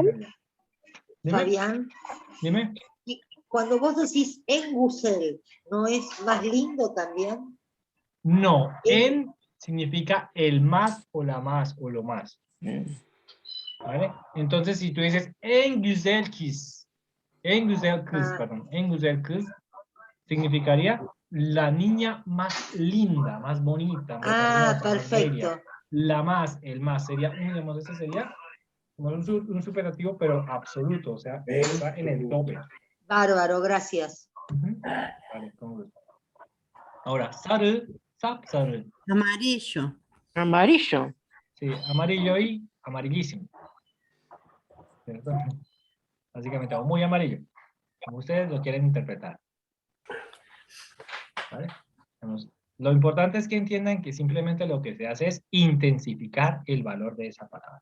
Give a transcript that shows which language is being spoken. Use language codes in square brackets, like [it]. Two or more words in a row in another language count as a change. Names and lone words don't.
[es] Dime, Fabián, dime. y cuando vos decís [tr] en Gusel, [es] ¿no es más lindo también? No, en significa el más o la más o lo más. ¿Vale? Entonces, si tú dices [tr] en güzel kız, [es] perdón, [tr] en güzel kız, [es] significaría la niña más linda, más bonita, más hermosa, más bella. Perfecto. La más, el más, sería, digamos, ese sería como un superlativo, pero absoluto, o sea, está en el tope. Bárbaro, gracias. Ujú. Vale, con gusto. Ahora, [tr] sarı, sapsarı. [es] Amarillo. Amarillo. Sí, amarillo y amarillísimo. ¿Cierto? Básicamente, o muy amarillo, como ustedes lo quieren interpretar. ¿Vale? Lo importante es que entiendan que simplemente lo que se hace es intensificar el valor de esa palabra.